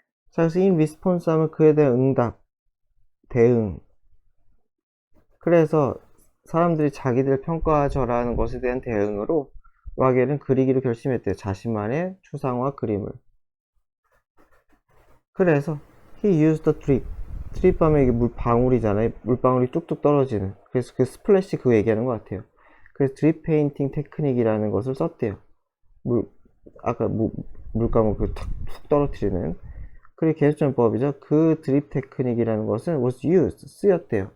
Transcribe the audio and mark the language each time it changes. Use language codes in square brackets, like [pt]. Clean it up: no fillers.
[ko] 자, 그래서 [en] in response [ko] 하면 그에 대한 응답, 대응. 그래서 사람들이 자기들 평가절하는 것에 대한 대응으로 와겔은 그리기로 결심했대요. 자신만의 추상화 그림을. [en] 그래서 he used the drip. [ko] 드립 하면 이게 물방울이잖아요. 물방울이 뚝뚝 떨어지는. 그래서 그 스플래시 그거 얘기하는 것 같아요. 그래서 드립 페인팅 테크닉이라는 것을 썼대요. 아까 물감을 툭 떨어뜨리는 그게 계수전법이죠. 그 드립 테크닉이라는 것은 [en] was used, [ko] 쓰였대요.